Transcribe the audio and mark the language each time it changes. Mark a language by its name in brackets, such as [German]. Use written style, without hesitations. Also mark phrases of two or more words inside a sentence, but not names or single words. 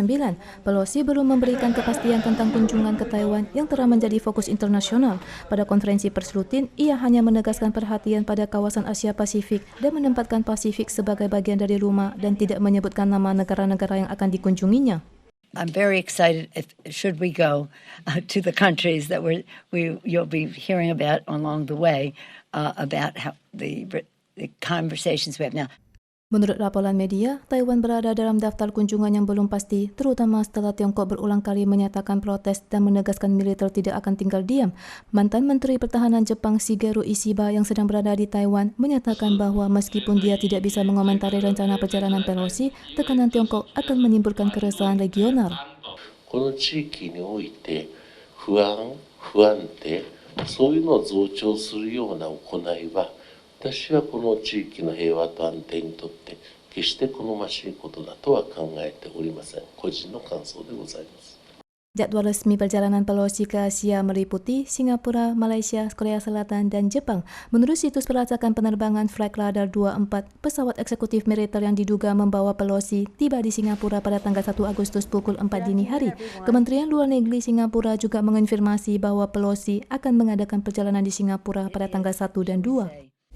[Indonesian] Pelosi belum memberikan kepastian tentang kunjungan ke Taiwan yang telah menjadi fokus internasional. Pada konferensi pers rutin, ia hanya menegaskan perhatian pada kawasan Asia Pasifik dan menempatkan Pasifik sebagai bagian dari rumah dan tidak menyebutkan nama negara-negara yang akan dikunjunginya. [English] I'm very excited should we go to the countries that you'll be hearing about along the way about how the conversations we have now. [Indonesian] Menurut laporan media, Taiwan berada dalam daftar kunjungan yang belum pasti, terutama setelah Tiongkok berulang kali menyatakan protes dan menegaskan militer tidak akan tinggal diam. Mantan Menteri Pertahanan Jepang Shigeru Ishiba yang sedang berada di Taiwan menyatakan bahwa meskipun dia tidak bisa mengomentari rencana perjalanan Pelosi, tekanan Tiongkok akan menimbulkan keresahan regional. [Japanese] この地域において不安定、そういうのを増長するような行いは私はこの地域の平和と安定にとって決して好ましいことだとは考えておりません。個人の感想でございます。 [Indonesian] Jadwal resmi perjalanan Pelosi ke Asia meliputi Singapura, Malaysia, Korea Selatan, dan Jepang. Menurut situs pelacakan penerbangan Flightradar 24, pesawat eksekutif militer yang diduga membawa Pelosi tiba di Singapura pada tanggal 1 Agustus pukul 4 dini hari. Kementerian Luar Negeri Singapura juga mengonfirmasi bahwa Pelosi akan mengadakan perjalanan di Singapura pada tanggal 1 dan 2.